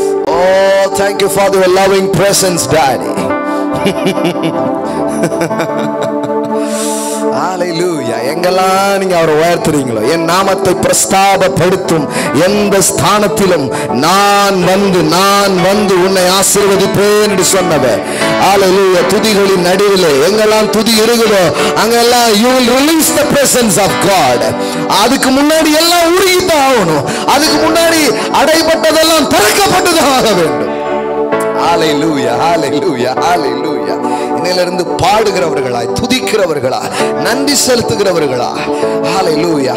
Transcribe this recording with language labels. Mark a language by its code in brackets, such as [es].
[en] Oh, thank you for your loving presence, Daddy. [ta] ஹalleluya. எங்கெல்லாம் நீங்க அவரை உயர்த்துறீங்களோ, என் நாமத்தை பிரஸ்தாபப்படுத்தும் எந்த ஸ்தானத்திலும் நான் வந்து உன்னை ஆசீர்வதிப்பேன் என்று சொன்னவர். ஹalleluya. துதிகளின் நடுவிலே எங்கெல்லாம் துதி இருக்குதோ அங்கெல்லாம் [en] you will release the presence of God. [ta] அதுக்கு முன்னாடி எல்லாம் உருகிதான் ஆகணும். அதுக்கு முன்னாடி அடைபட்டதெல்லாம் திறக்கப்பட்டுதான் ஆக வேண்டும். ஹalleluya, [en] hallelujah, hallelujah. [ta] இன்னிலிருந்து பாடுகிறவர்களாய், துதிக்கிறவர்களாய், நன்றி செலுத்துகிறவர்களாய். ஹalleluya.